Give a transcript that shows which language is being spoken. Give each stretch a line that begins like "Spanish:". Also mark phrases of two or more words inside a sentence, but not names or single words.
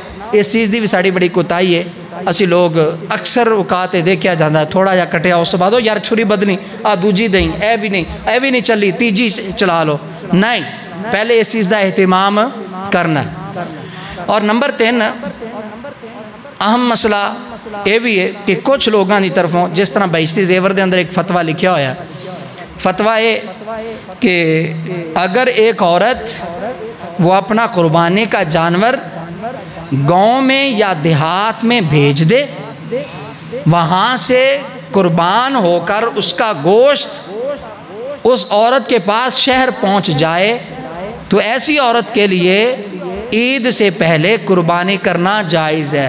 Punjabi: اس چیز دی بھی ساڑی بڑی کوتاہی ہے، اسی لوگ اکثر اوقات دیکھیا جاندہ ہے تھوڑا جا کٹیا اس بعد ہو یار چھری بدنی دوجی دیں، اے بھی نہیں چلی تیجی چلا لو، نہیں، پہلے اس چیز دا اہتمام کرنا ہے۔
Urdu: اور نمبر 3 اہم مسئلہ یہ بھی ہے کہ کچھ
Punjabi: لوگاں دی طرفوں جس طرح بہشتی زیور دے اندر ایک فتوہ لکھیا ہویا ہے،
Urdu: فتوہ ہے کہ اگر ایک عورت وہ اپنا قربانی کا جانور گاؤں میں یا دیہات میں بھیج دے، وہاں سے قربان ہو کر اس کا گوشت اس عورت کے پاس شہر پہنچ جائے تو ایسی عورت کے لیے عید سے پہلے قربانی کرنا جائز ہے۔